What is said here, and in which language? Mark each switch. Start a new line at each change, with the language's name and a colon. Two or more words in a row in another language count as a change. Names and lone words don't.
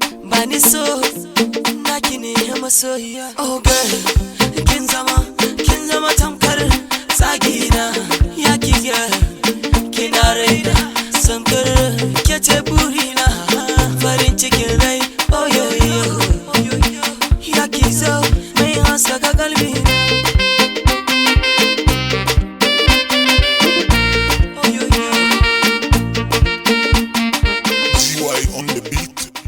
Hausa: Ba ni so, naki ne masoyiya.
English: Oh girl,
Hausa: kin zama, kin zama tamkar tsagina. Ya ki girl, kina raina, son girl, ke ce burina. Farin cikin rai, oh yo yo. Ya ki zo, mai haskaka kalbi. Oh yo yo.
English: D Y on the beat.